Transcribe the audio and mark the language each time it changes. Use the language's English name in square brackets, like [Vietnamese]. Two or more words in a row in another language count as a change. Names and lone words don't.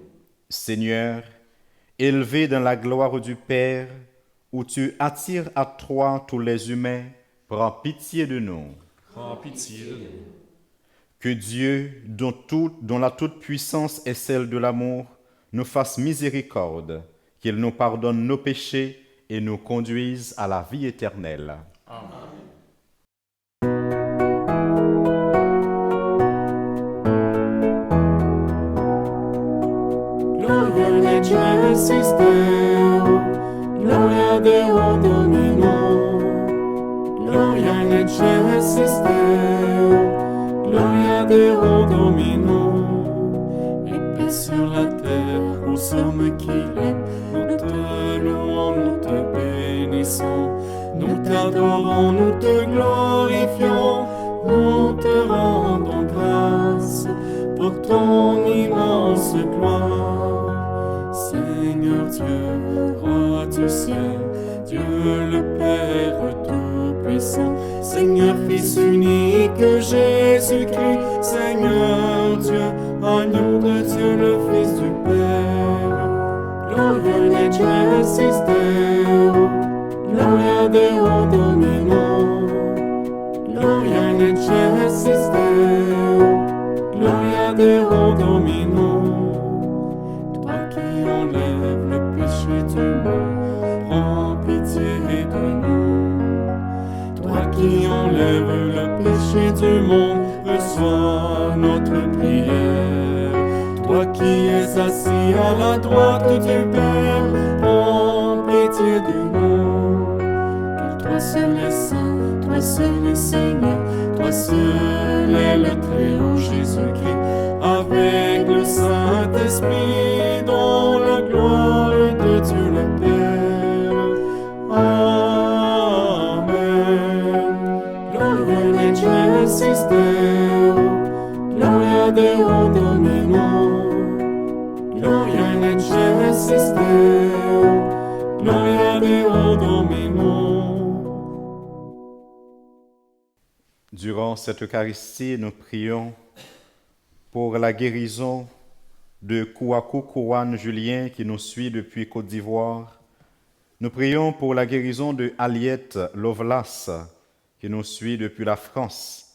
[French] Seigneur, élevé dans la gloire du Père, où tu attires à toi tous les humains, prends pitié de nous. Prends pitié de nous. Que Dieu, dont la toute-puissance est celle de l'amour, nous fasse miséricorde, qu'il nous pardonne nos péchés et nous conduise à la vie éternelle. Amen. [Latin] Gloria in excelsis Deo, gloria Deo Domino. Gloria in excelsis Deo, gloria Deo Domino. [French] Et paix sur la terre aux hommes qui l'aiment. Nous te louons, nous te bénissons. Nous t'adorons, nous te glorifions. Nous te rendons grâce pour ton immense gloire. Seigneur Dieu, roi du ciel, Dieu le Père tout-puissant, Seigneur Fils unique Jésus-Christ, Seigneur Dieu, agneau de Dieu le Fils du Père. [Latin] Gloria in excelsis Deo, gloria Deo Domino. Gloria in excelsis Deo, gloria Deo Domino. [French] Toi qui enlèves le péché du monde, prends pitié de nous. Toi qui enlèves le péché du monde, reçois notre prière. Toi qui es assis à la droite du Père, prends pitié de nous. Car toi seul est saint, toi seul est Seigneur, toi seul est le Très-Haut Jésus-Christ, avec le Saint-Esprit, dans la gloire de Dieu le Père. Amen. [Latin] Gloria in excelsis Deo, gloria Deo Domino. Gloria in excelsis Deo, gloria Deo Domino. [French] Durant cette Eucharistie, nous prions pour la guérison de Kouakou Kouane Julien qui nous suit depuis Côte d'Ivoire. Nous prions pour la guérison de Aliette Lovelace qui nous suit depuis la France.